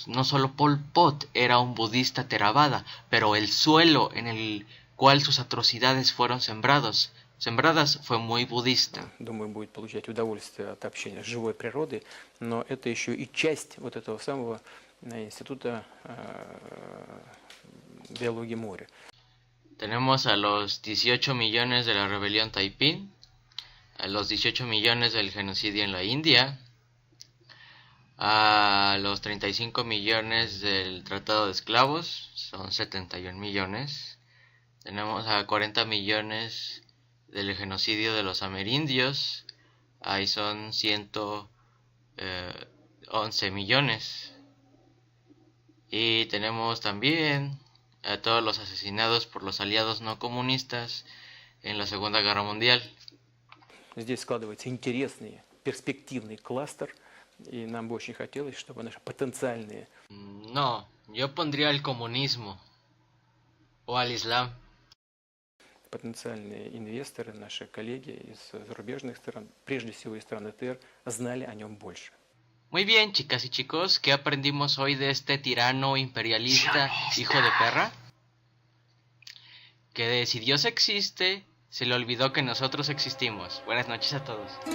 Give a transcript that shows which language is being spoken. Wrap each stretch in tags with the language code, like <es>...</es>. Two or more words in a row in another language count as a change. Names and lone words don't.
<es>No solo Pol Pot era un budista Theravada, pero el suelo en el cual sus atrocidades fueron sembradas fue muy budista.</es> <ru>Думаю, будет получать удовольствие от общения с живой природой, но это еще и часть вот этого самого Института биологии моря.</ru> <es>Tenemos a los 18 millones de la rebelión Taiping, a los 18 millones del genocidio en la India, a los 35 millones del tratado de esclavos, son 71 millones. Tenemos a 40 millones del genocidio de los amerindios, ahí son 111 millones. Y tenemos también a todos los asesinados por los aliados no comunistas en la Segunda Guerra Mundial.</es> <ru>Здесь складывается интересный, перспективный кластер, и нам бы очень хотелось, чтобы наши потенциальные...</ru> <es>No, yo pondría el comunismo o al Islam.</es> <ru>Потенциальные инвесторы, наши коллеги из зарубежных стран, прежде всего из стран ЭТР, знали о нем больше.</ru> <es>Muy bien, chicas y chicos, ¿qué aprendimos hoy de este tirano imperialista hijo de perra? Que si Dios existe, se le olvidó que nosotros existimos. Buenas noches a todos.</es>